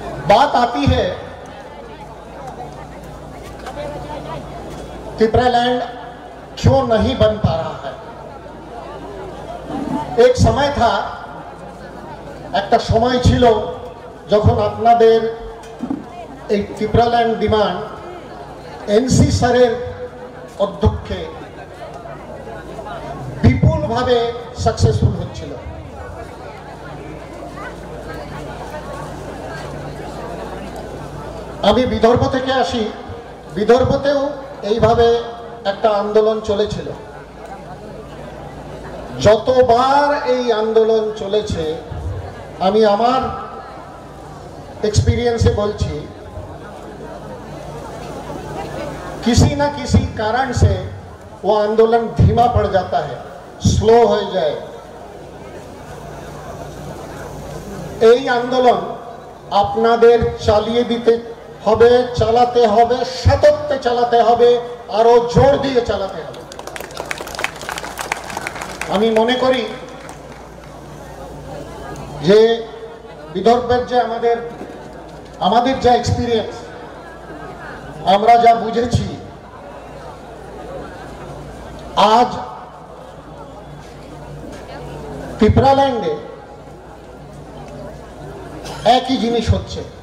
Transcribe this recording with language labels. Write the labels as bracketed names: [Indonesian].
[Hindi] बात आती है तिपरा लैंड क्यों नहीं बन पा रहा है। एक समय था, [Bangla] একটা সময় ছিল যখন আপনাদের এই তিপরা ল্যান্ড ডিমান্ড এনসি স্যারের অধ্যক্ষে বিপুলভাবে সাকসেসফুল হচ্ছিল। আমি বিদর্ভ থেকে আসি, বিদর্ভতেও এইভাবে একটা আন্দোলন চলেছিল। যতবার এই আন্দোলন চলেছে, আমি আমার [Hindi] एक्सपीरियंस से बोलছি, किसी ना किसी कारण से वो आंदोलन धीमा पड़ जाता है, स्लो हो जाए। [Bangla] এই আন্দোলন আপনাদের চালিয়ে দিতে হবে, চালাতে হবে, সততে চালাতে হবে, আরো জোর দিয়ে চালাতে হবে। আমি মনে করি যে বিদর্ভের যে আমাদের যা এক্সপেরিয়েন্স, আমরা যা বুঝেছি, আজ তিপরা ল্যান্ডে একই জিনিস হচ্ছে।